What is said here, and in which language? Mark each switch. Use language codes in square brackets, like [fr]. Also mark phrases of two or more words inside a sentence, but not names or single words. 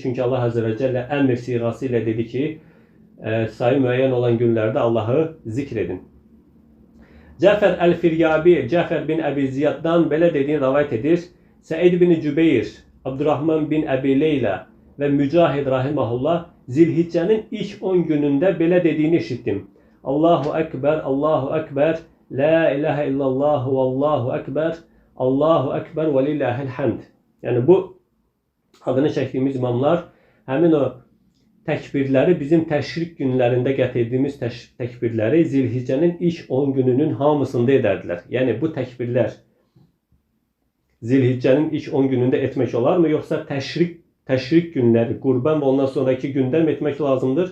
[az] Çünki [ar] الله عز وجل [az] əmr siğası ilə dedi ki, sayı müəyyən olan günlərdə Allahı zikr edin. Cəfər Əl-Firyabi, Cəfər bin Əbi Ziyaddan belə dediyini rəvayət edir. Səid bin Cübeyr, Abdurrahman bin Əbi Leyla və Mücahid rahiməhullah Zilhiccənin ilk 10 günündə belə dediyini eşitdim. [ar] الله أكبر، الله أكبر، لا إله إلا الله və الله أكبر، الله أكبر və لله الحمد. [az] Yəni bu adını çəkdiyimiz imamlar həmin o təkbirləri bizim təşrik günlərində gətirdiyimiz təkbirləri Zilhiccənin ilk 10 gününün hamısında edərdilər. Yəni bu təkbirlər Zilhiccənin ilk 10 günündə etmək olarmı, yoxsa təşrik günləri, qurban və ondan sonraki gündən etmək lazımdır?